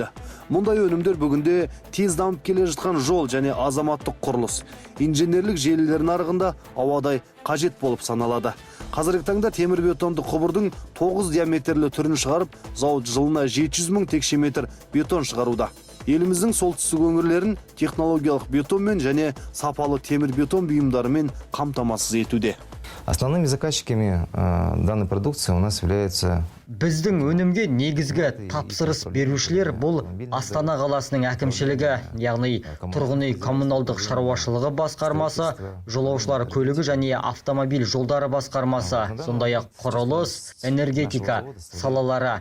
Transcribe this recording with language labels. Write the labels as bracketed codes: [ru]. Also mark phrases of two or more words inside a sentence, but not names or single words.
[kk] Мұндай өнімдер бүгінде тез дамып келе жатқан жол және азаматтық құрылыс, инженерлік желілер нарығында ауадай қажет болып саналады. Қазіргі таңда темір бетонды құбырдың 9 диаметрлі түрін шығарып, зауыт жылына 700 мың текше метр бетон шығаруда. Еліміздің солтүстік өңірлерін технологиялық бетонмен және сапалы темір бетон бұйымдарымен қамтамасыз етуде. [ru] Основными заказчиками данной продукции у нас являются... [kk] Біздің өнімге негізгі тапсырыс берушілер бұл Астана қаласының әкімшілігі, яғни тұрғын үй коммуналдық шаруашылығы басқармасы, жолаушылар көлігі және автомобиль жолдары басқармасы, сондай-ақ құрылыс, энергетика салалары.